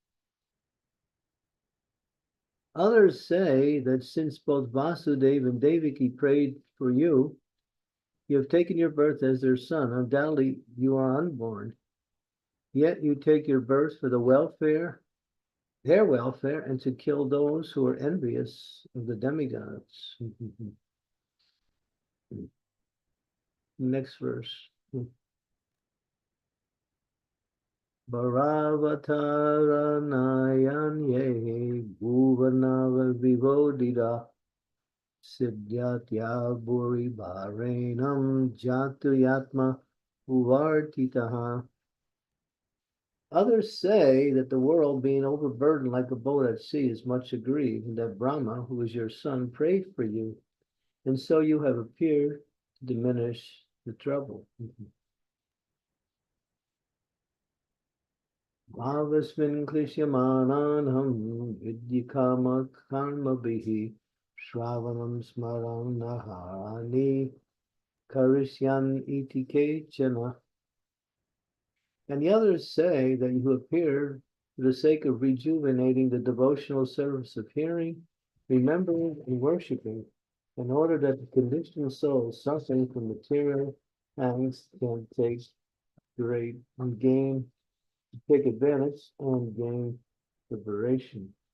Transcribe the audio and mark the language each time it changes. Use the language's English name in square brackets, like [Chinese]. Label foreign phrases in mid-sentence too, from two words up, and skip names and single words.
[English] Others say that since both Vasudeva and Devaki prayed for you, you have taken your birth as their son. Undoubtedly, you are unborn. Yet you take your birth for their welfare, and to kill those who are envious of the demigods. Next verse. [Sanskrit] Bharavatara Nayanye Bhuvanava Vivodida Siddhyatya Buri Bharenam Jatuyatma Uvartitaha. [English] Others say that the world being overburdened like a boat at sea is much aggrieved, and that Brahma, who is your son, prayed for you, and so you have appeared to diminish the trouble. [Sanskrit] Bhavasmin klishyamananam vidyakama karma bihi shravanam smaram naharani karishyan iti kechana. [English] And the others say that you appeared for the sake of rejuvenating the devotional service of hearing, remembering, and worshiping, in order that the conditioned soul suffering from material angst can take advantage and gain liberation.